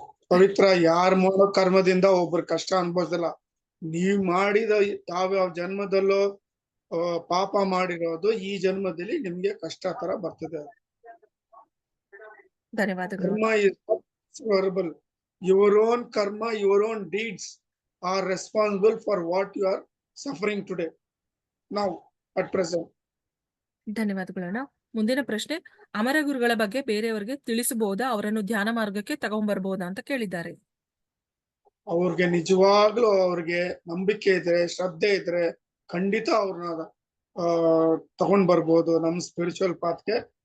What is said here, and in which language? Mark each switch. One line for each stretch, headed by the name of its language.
Kannada: ಪವಿತ್ರ, ಯಾರ ಮಾಡೋ ಕರ್ಮದಿಂದ ಒಬ್ರು ಕಷ್ಟ ಅನ್ಬೋದಿಲ್ಲ. ನೀವ್ ಮಾಡಿದ ಯಾವ್ಯಾವ ಜನ್ಮದಲ್ಲೋ ಪಾಪ ಮಾಡಿರೋದು ಈ ಜನ್ಮದಲ್ಲಿ ನಿಮ್ಗೆ ಕಷ್ಟ ತರ ಬರ್ತದೆ. ಧನ್ಯವಾದಗಳು.
English: Karma is horrible. Your own karma, your own deeds are responsible for what you are suffering today, now, at present.
Kannada: ಧನ್ಯವಾದಗಳು ಅಣ್ಣ. ಮುಂದಿನ ಪ್ರಶ್ನೆ, ಅಮರ ಗುರುಗಳ ಬಗ್ಗೆ ಬೇರೆಯವರಿಗೆ ತಿಳಿಸಬಹುದಾ, ಅವರನ್ನು ಧ್ಯಾನ ಮಾರ್ಗಕ್ಕೆ ತಗೊಂಡ್ಬರ್ಬಹುದಾ ಅಂತ ಕೇಳಿದ್ದಾರೆ. ಅವ್ರಿಗೆ ನಿಜವಾಗ್ಲೂ ಅವ್ರಿಗೆ ನಂಬಿಕೆ ಇದ್ರೆ, ಶ್ರದ್ಧೆ ಇದ್ರೆ ಖಂಡಿತ ಅವ್ರನ್ನ ತಗೊಂಡ್ ಬರ್ಬೋದು ನಮ್ ಸ್ಪಿರಿಚುವಲ್ ಪಾತ್ಗೆ.